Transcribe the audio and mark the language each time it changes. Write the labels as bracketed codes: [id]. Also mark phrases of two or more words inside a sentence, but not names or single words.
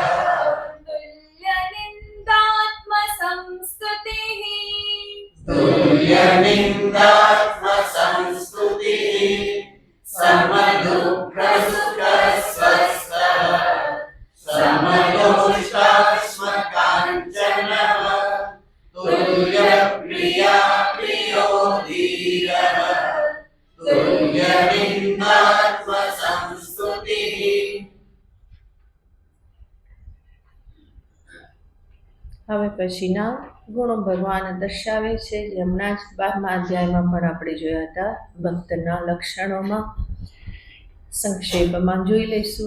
[sa] तुल्य निन्दात्म संस्तुतिः, तुल्य निन्दात्म संस्तुतिः, सम दुःख सुख स्वस्थ, सम काञ्चनः तुल्यप्रिया प्रियो धीरः तुल्यनिन्दात्मसंस्तुतिः। [gu] હવે પછીના ગુણો ભગવાન દર્શાવે છે. હમણાં જ 12મા અધ્યાયમાં પણ આપણે જોયા હતા. ભક્તના લક્ષણોમાં સંક્ષેપમાં જોઈ લઈશું.